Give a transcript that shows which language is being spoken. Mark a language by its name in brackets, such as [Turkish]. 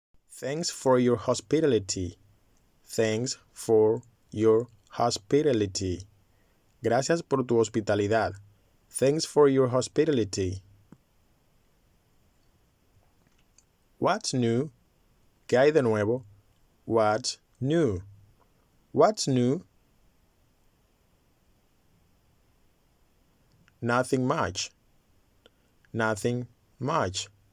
[English] Thanks for your hospitality. Thanks for your hospitality. [Spanish] Gracias por tu hospitalidad. [English] Thanks for your hospitality. What's new? [Spanish] ¿Qué hay de nuevo? [English] What's new? What's new? Nothing much. Nothing much.